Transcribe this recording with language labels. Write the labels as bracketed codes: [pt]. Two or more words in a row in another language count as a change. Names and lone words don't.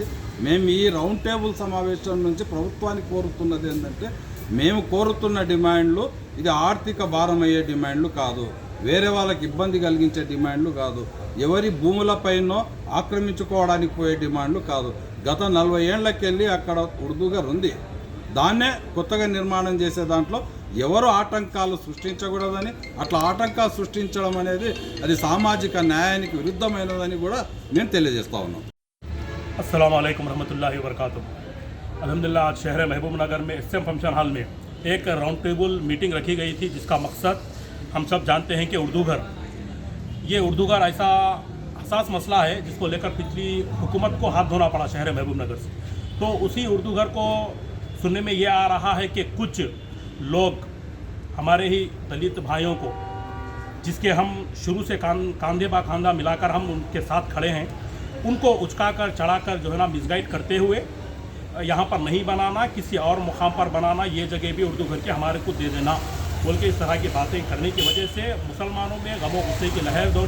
[te] మేము ఈ [en] round table [te] సమావేశం నుంచి ప్రభుత్వానికి కోరుతున్నది ఏంటంటే, మేము కోరుతున్న డిమాండ్లు ఇది ఆర్థిక భారం అయ్యే డిమాండ్లు కాదు, వేరే వాళ్ళకి ఇబ్బంది కలిగించే డిమాండ్లు కాదు, ఎవరి భూములపైనో ఆక్రమించుకోవడానికి పోయే డిమాండ్లు కాదు. గత 40 ఏళ్లకెళ్ళి అక్కడ ఉర్దూ ఘర్ ఉంది. దాన్నే కొత్తగా నిర్మాణం చేసే దాంట్లో ఎవరు ఆటంకాలు సృష్టించకూడదని, అట్లా ఆటంకాలు సృష్టించడం అనేది అది సామాజిక న్యాయానికి విరుద్ధమైనదని కూడా మేము తెలియజేస్తా ఉన్నాం. [ar] السلام عليكم رحمة الله و بركاته. [ur] الحمدللہ آج شہر محبوب نگر میں SM فنکشن ہال میں ایک [en] round table meeting [ur] رکھی گئی تھی، جس کا مقصد ہم سب جانتے ہیں کہ اردو گھر، یہ اردو گھر ایسا حساس مسئلہ ہے جس کو لے کر پچھلی حکومت کو ہاتھ دھونا پڑا شہر محبوب نگر سے. تو اسی اردو گھر کو سننے میں یہ آ رہا ہے کہ کچھ لوگ ہمارے ہی دلت بھائیوں کو، جس کے ہم شروع سے کاندھے بہ کاندھا ملا کر ہم ان کے ساتھ کھڑے ہیں، ان کو اچکا کر چڑھا کر جو ہے نا مسگائیڈ کرتے ہوئے یہاں پر نہیں بنانا، کسی اور مقام پر بنانا، یہ جگہ بھی اردو گھر کے ہمارے کو دے دینا بول کے اس طرح کی باتیں کرنے کی وجہ سے مسلمانوں میں غم و غصے کی لہر دوڑی.